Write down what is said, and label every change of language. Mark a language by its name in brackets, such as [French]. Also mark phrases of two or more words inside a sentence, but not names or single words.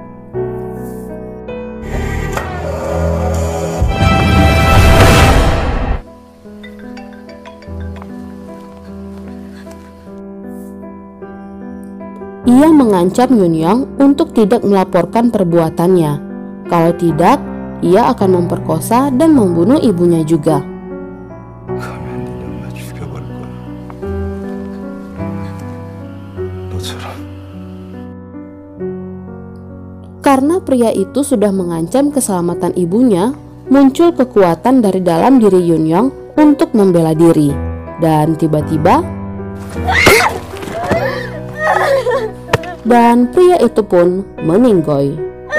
[Indonesian] Ia mengancam Yeonyoung untuk tidak melaporkan perbuatannya. Kalau tidak, ia akan memperkosa dan membunuh ibunya juga. [Korean] 가면 네 엄마 죽여버릴 거야. 너처럼. [Indonesian] Karena pria itu sudah mengancam keselamatan ibunya, muncul kekuatan dari dalam diri Yeonyoung untuk membela diri. Dan tiba-tiba, dan pria itu pun meninggoy.